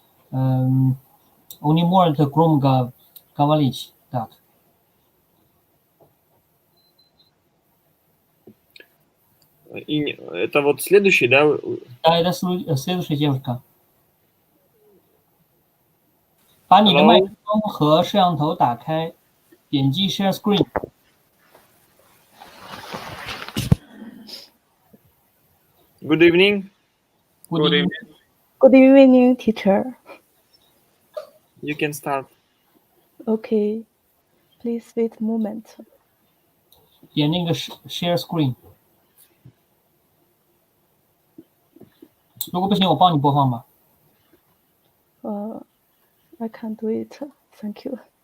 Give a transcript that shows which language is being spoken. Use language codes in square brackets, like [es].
[ru] Он не может громко говорить. Так. И это вот следующий, да? Да, это следующая девушка. [zh] 把你的麦克风和摄像头打开，点击 Share Screen。 [en] Good evening. Good evening. Good evening, teacher. You can start. Okay, please wait a moment. [zh] 点那个 share screen。如果不行，我帮你播放吧。 [en] I can't do it. Thank you.